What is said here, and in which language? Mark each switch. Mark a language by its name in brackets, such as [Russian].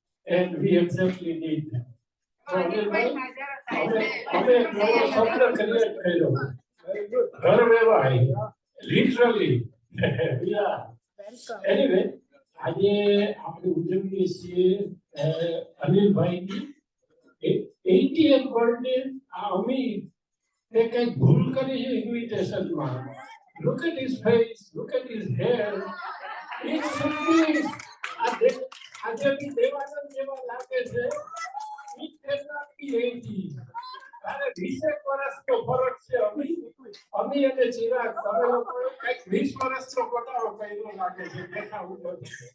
[English] And we exactly did that. So Anilbhai, [Gujarati] અમે એક નવો શબ્દ ક્રિએટ કર્યો. ઘર વેવાય. Literally. Yeah. Anyway, આજે આપણે ઉજવીએ છીએ અનિલભાઈની 80th બર્થડે. આ અમી તે કંઈક ભૂલ કરી છે ઇન્વિટેશનમાં. [English] Look at his face, look at his hair. It should be [Gujarati] આજે બી દેવાનંદ જેવા લાગે છે. [English] It cannot be 80. [Gujarati] તારે 20 વર્ષનો ફરક છે. અમી અને ચિરાગ તમે લોકો કંઈક 20 વર્ષનો પટાવો કર્યો લાગે છે દેખાવ ઉપરથી.